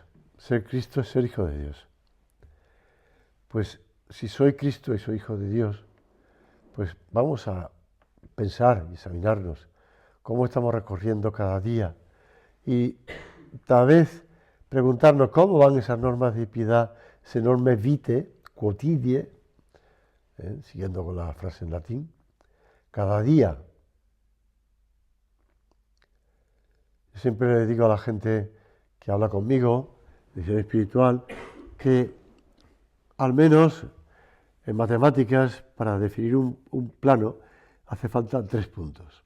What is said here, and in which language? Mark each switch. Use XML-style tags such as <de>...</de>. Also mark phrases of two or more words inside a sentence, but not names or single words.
<es>Ser Cristo es ser hijo de Dios. Pues si soy Cristo y soy hijo de Dios, pues vamos a pensar y examinarnos cómo estamos recorriendo cada día y tal vez preguntarnos cómo van esas normas de piedad, ese</es> <la>norme vitae quotidie,</la> <es>siguiendo con la frase en latín, cada día. Yo siempre le digo a la gente que habla conmigo, de visión espiritual, que al menos en matemáticas, para definir un plano, hace falta 3 puntos.</es>